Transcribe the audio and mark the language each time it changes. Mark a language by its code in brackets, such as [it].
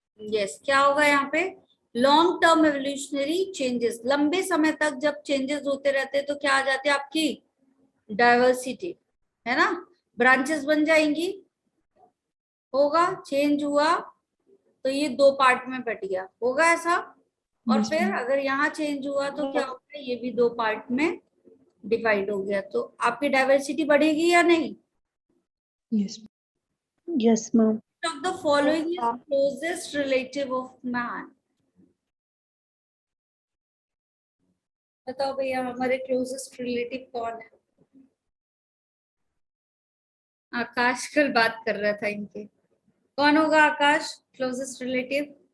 [hi] Yes, क्या होगा यहाँ पे, लॉन्ग टर्म एवोल्यूशनरी चेंजेस, लंबे समय तक जब चेंजेस होते रहते हैं तो क्या आ जाती है आपकी डाइवर्सिटी, है ना, ब्रांचेस बन जाएंगी, होगा चेंज हुआ तो ये दो पार्ट में बट गया, होगा ऐसा। और [en] Yes, [hi] फिर [en] ma'am. [hi] अगर यहाँ चेंज हुआ तो क्या होगा, ये भी दो पार्ट में डिवाइड हो गया, तो आपकी डाइवर्सिटी बढ़ेगी या नहीं? [en] Yes. Yes, ma'am. Of the following is closest relative of man, [hi] बताओ भैया हमारे क्लोजेस्ट रिलेटिव कौन है? आकाश कल बात कर रहा था इनके, कौन होगा आकाश क्लोजेस्ट रिलेटिव?